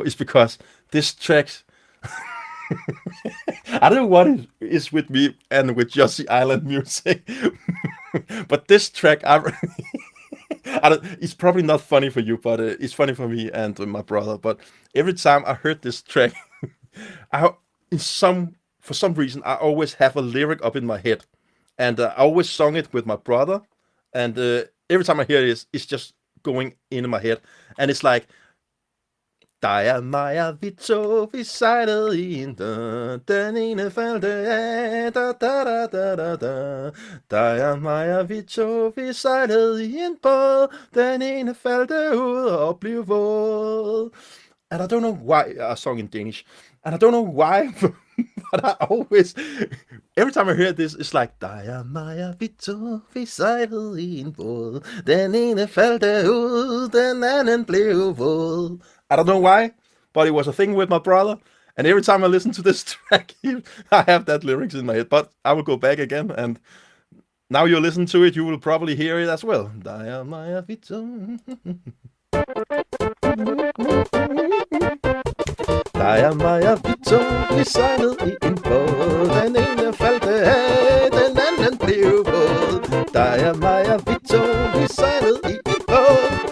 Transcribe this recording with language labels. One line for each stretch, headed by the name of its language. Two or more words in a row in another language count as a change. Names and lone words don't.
English: It's because this track, I don't know what it is with me and with Yoshi Island music, but this track, it's probably not funny for you, but it's funny for me and my brother. But every time I heard this track, I in some for some reason I always have a lyric up in my head, and I always sung it with my brother, and every time I hear it, it's just going in my head, and it's like.
Danish: Der er mig og vi to, vi sejlede i en dør, den ene faldt af, da da da da da da. Der er mig og vi to, vi sejlede i en båd, den ene faldt ud og blev våd.
English: And I don't know why, I sung in Danish, and I don't know why, but I always, every time I hear this, it's like,
Danish: der er mig og vi to, vi sejlede i en båd, den ene faldt ud, den anden blev våd.
English: I don't know why, but it was a thing with my brother, and every time I listen to this track, I have that lyrics in my head, but I will go back again, and now you listen to it, you will probably hear it as well.
Danish: Der er mig og vi to. Der er mig og vi to, vi sejlede i en båd, den ene faldt af, den anden blev våd. Der er mig og vi to, vi sejlede i en båd.